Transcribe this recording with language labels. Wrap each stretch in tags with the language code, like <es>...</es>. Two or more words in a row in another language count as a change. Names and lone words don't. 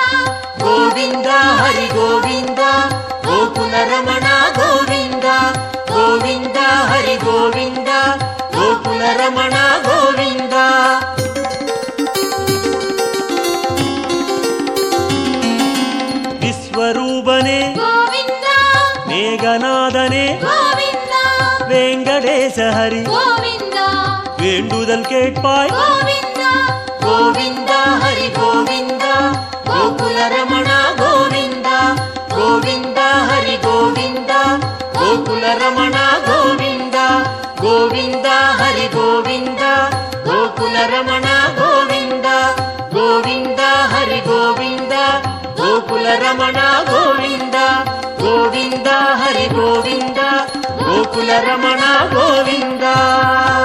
<te>గోవిందా హరి గోవిందా గోకుల రమణ గోవిందా గోవిందా హరి గోవిందా గోకుల రమణ గోవిందా విశ్వరూపనే</te> <ta>கோவிந்தா</ta> <te>మేఘనాథనే</te> <ta>கோவிந்தா</ta> <te>వెంకటేశ హరి</te> <ta>கோவிந்தா வேண்டுதல் கேட்பாய் கோவிந்தா கோவிந்தா ஹரி கோவிந்தா கோகுல ரமண கோவிந்தா கோவிந்தா ஹரி கோவிந்தா கோகுல ரமண கோவிந்தா கோவிந்தா ஹரி கோவிந்தா கோகுல ரமண கோவிந்தா கோவிந்தா ஹரி கோவிந்தா கோகுல ரமண கோவிந்தா கோவிந்தா ஹரி கோவிந்தா கோகுல ரமண கோவிந்தா</ta>